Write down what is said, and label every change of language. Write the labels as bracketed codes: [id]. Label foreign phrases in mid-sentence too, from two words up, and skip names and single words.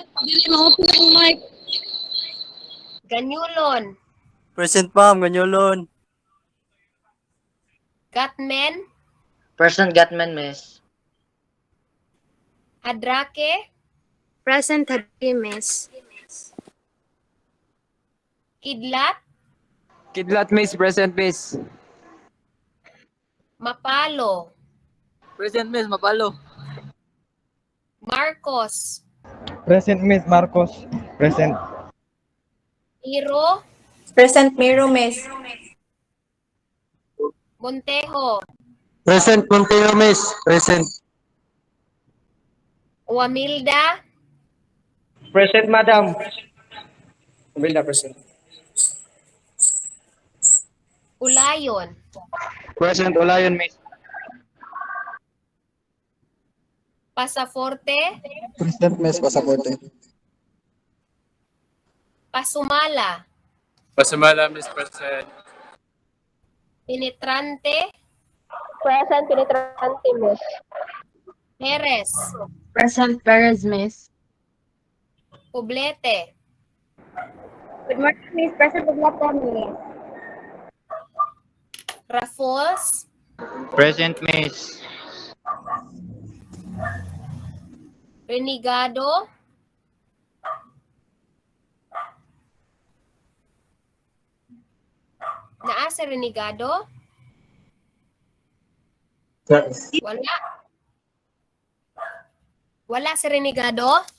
[ceb] Dili mo po ang mic. [en] Ganyulon. Present, ma'am. Ganyolon. Gatmen. Present Gatman, miss. Hadrake. Present Hadrake, miss. Kidlat. Kidlat, miss. Present, miss. Mapalo. Present, miss. Mapalo. Marcos. Present, Miss. Marcos. Present. Iro. Present Miro, Miss. Montejo. Present, Monteo, miss. Present. Wamilda. Present, madam. Bila present. Ulayon. Present, Olayon, miss. Pasaforte. Present, Miss. Pasaporte. Pasumala. Pasamala, miss. Present. Penetrante. Present penetrante, Miss. Perez. Present Perez, Miss. Poblete. Good morning, Miss. Present Buglapan, Miss. Raffles. Present, miss. Renegado. [ceb] Naa sa Renegado? Wala. Wala sa Renegado?